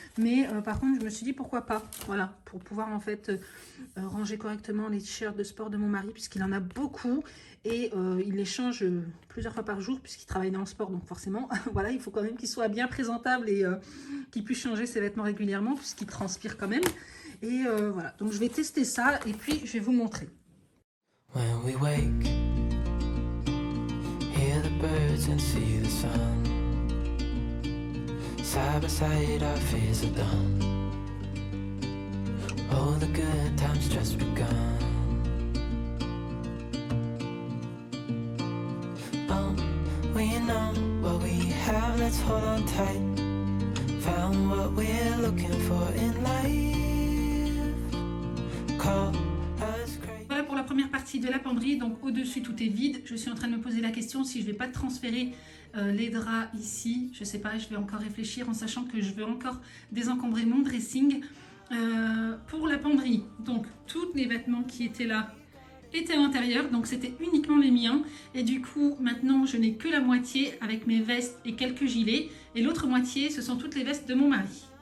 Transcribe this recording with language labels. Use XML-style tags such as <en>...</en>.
<fr>Mais par contre, je me suis dit pourquoi pas. Voilà, pour pouvoir en fait ranger correctement les t-shirts de sport de mon mari, puisqu'il en a beaucoup. Et il les change plusieurs fois par jour, puisqu'il travaille dans le sport. Donc forcément, voilà, il faut quand même qu'il soit bien présentable et qu'il puisse changer ses vêtements régulièrement, puisqu'il transpire quand même. Et voilà, donc je vais tester ça et puis je vais vous montrer.</fr> <en>When we wake, hear the birds and see the sun. Side by side our fears are done. Oh, the good times just begun. Oh, we know what we have, let's hold on tight. Found what we're looking for in life. Call us crazy.</en> <fr>Voilà pour la première partie de la penderie. Donc au-dessus tout est vide. Je suis en train de me poser la question si je vais pas transférer les draps ici, je sais pas, je vais encore réfléchir en sachant que je veux encore désencombrer mon dressing. Pour la penderie, donc tous les vêtements qui étaient là étaient à l'intérieur, donc c'était uniquement les miens et du coup maintenant je n'ai que la moitié avec mes vestes et quelques gilets et l'autre moitié ce sont toutes les vestes de mon mari.</fr>